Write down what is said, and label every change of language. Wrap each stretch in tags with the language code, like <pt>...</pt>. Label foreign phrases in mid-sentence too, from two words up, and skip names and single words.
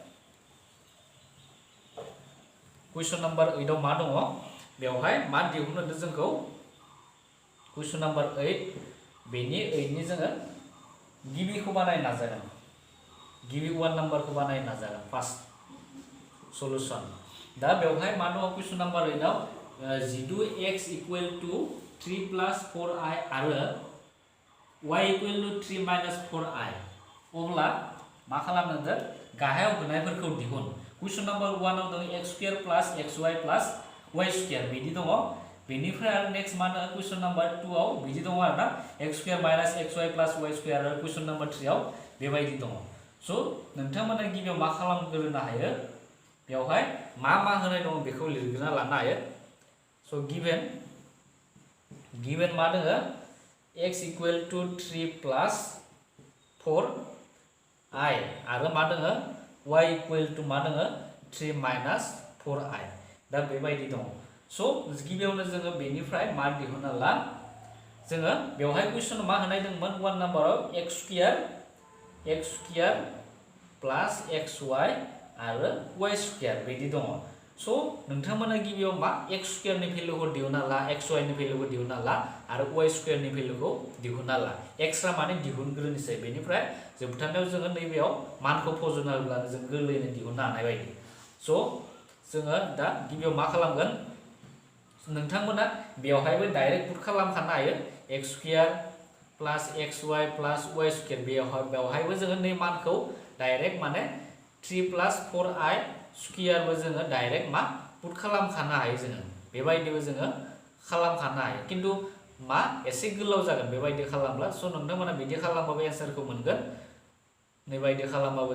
<brx>कुइसन नाम्बार 8 आव मा दङ बेवहाय मा दिहुननो जोंखौ कुइसन नाम्बार 8 बेनि 8 नि जोङो गिबिखौ बानायनो नाजागोन गिबि 1 नाम्बारखौ बानायनो नाजागोन</brx> <en>first solution</en> <brx>दा बेवहाय मा दङ कुइसन नाम्बार 8 आव जितु x</brx> <en>equal to 3 plus 4i</en> <brx>आरो y</brx> <en>equal to 3</en> <brx>माइनस 4i अब्ला मा खालामनांगोन गाहायाव होनायफोरखौ दिहुन कुइसन नाम्बार 1 आव दङ</brx> <en>x square plus xy plus y square</en> <brx>बिदि दङ बेनिफ्राय आरो नेक्स्ट मा दङ कुइसन नाम्बार 2 आव बिदि दङ आरोना</brx> <en>x square minus xy plus y square</en> <brx>आरो कुइसन नाम्बार 3 आव बेबायदि दङ स' नोंथांमोना गिबियाव मा खालामग्रोनो हायो बेवहाय मा होनाय दङ बेखौ लिरग्रोना लानो हायो स' गिवन मा दङ x</brx> <en>equal to 3 plus 4i</en> <brx>आरो मा दङ y</brx> <en>equal to</en> <brx>मा दङ 3 माइनस 4i दा बेबायदि दङ स' गिबियावनो जोङो बेनिफ्राय मा दिहुनना ला जोङो बेवहाय कुइसन मा होनाय दंमोन 1 नाम्बाराव</brx> <en>x square plus xy</en> <brx>आरो y स्क्वायर बिदि दङ स' नोंथांमोना गिबियाव मा x स्क्वायरनि भेल्युखौ दिहुनना ला xy नि भेल्युखौ दिहुनना ला आरो y स्क्वायरनि भेल्युखौ दिहुनना ला एक्सट्रा माने दिहुनग्रोनोसै बेनिफ्राय जोबथारनायाव जोङो नैबेयाव मानखौ फज'ना होब्लानो जों गोरलैयैनो दिहुननो हानाय बायदि स' जोङो दा गिबियाव मा खालामगोन नोंथांमोना बेवहायबो</brx> <en>direct put</en> <brx>खालामखानो हायो</brx> <en>x square plus xy plus y square</en> <brx>बेवहायबो जोङो नै मानखौ डाइरेक्ट माने 3 प्लस 4i स्क्वायरबो जोङो डाइरेक्ट मा पुट खालामखानो हायो जोङो बेबायदिबो जोङो खालामखानो हायो किन्तु मा एसे गोलाव जागोन बेबायदि खालामब्ला स' नोंथांमोना बिदि खालामबाबो एन्सारखौ मोनगोन नैबायदि खालामबाबो</brx>